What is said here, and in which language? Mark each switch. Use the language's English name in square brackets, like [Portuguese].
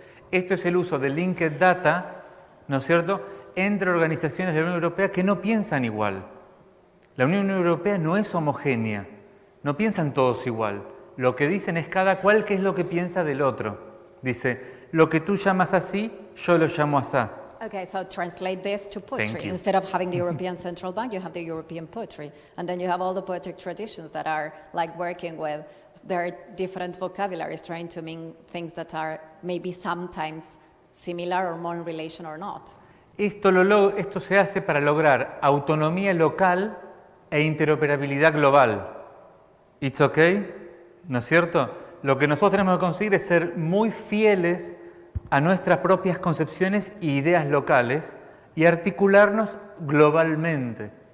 [Spanish] Esto es el uso de linked data, ¿no es cierto?, entre organizaciones de la Unión Europea que no piensan igual. La Unión Europea no es homogénea, no piensan todos igual. Lo que dicen es cada cual qué es lo que piensa del otro. Dice, lo que tú llamas así, yo lo llamo asá. [English] Okay, so translate this to Thank poetry. you. Instead of having the European Central Bank, you have the European poetry. And then you have all the poetic traditions that are working with their different vocabularies, trying to mean things that are maybe sometimes similar or more in relation or not. [Spanish] Esto se hace para lograr autonomía local e interoperabilidad global. [English] It's okay, [Spanish] ¿no es cierto? Lo que nosotros tenemos que conseguir es ser muy fieles a nuestras propias concepciones e ideas locales y articularnos globalmente.